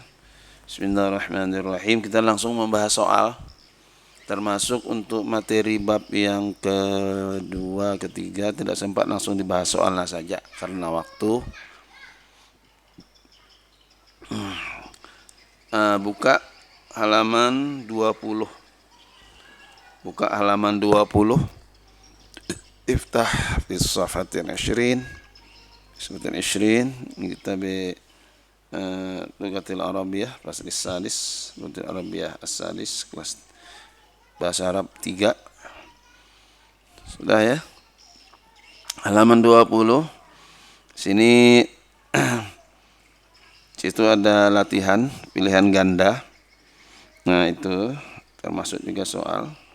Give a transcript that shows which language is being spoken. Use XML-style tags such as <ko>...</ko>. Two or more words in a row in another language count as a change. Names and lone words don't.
<id>Bismillahirrahmanirrahim. Kita langsung membahas soal, termasuk untuk materi bab yang kedua, ketiga tidak sempat langsung dibahas soalnya saja karena waktu. Buka halaman 20. Buka halaman 20.</id> <ar>افتح في صفحة 20. صفحة 20 كتاب اللغة العربية فصل ثالث، اللغة العربية الثالث,</ar> <id>kelas bahasa Arab 3. Sudah ya? Halaman 20. Sini situ ada latihan pilihan ganda. Nah, itu termasuk juga soal.</id>